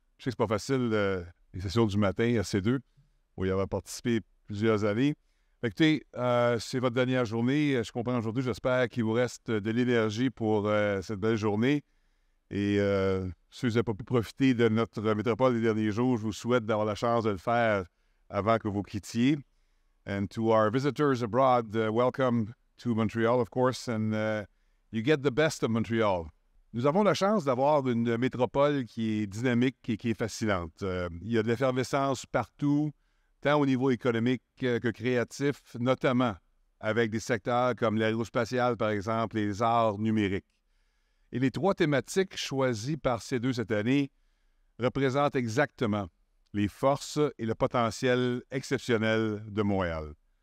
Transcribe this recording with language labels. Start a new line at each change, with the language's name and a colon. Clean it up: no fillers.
French: Je sais que c'est pas facile, les sessions du matin à C2, où il y avait participé plusieurs années. Écoutez, c'est votre dernière journée. Je comprends aujourd'hui, j'espère qu'il vous reste de l'énergie pour cette belle journée. Et si vous n'avez pas pu profiter de notre métropole les derniers jours, je vous souhaite d'avoir la chance de le faire avant que vous quittiez.
English: And to our visitors abroad, welcome to Montreal, of course, and you get the best of Montreal.
French: Nous avons la chance d'avoir une métropole qui est dynamique et qui est fascinante. Il y a de l'effervescence partout, tant au niveau économique que créatif, notamment avec des secteurs comme l'aérospatial, par exemple, et les arts numériques. Et les trois thématiques choisies par C2 cette année représentent exactement les forces et le potentiel exceptionnel de Montréal.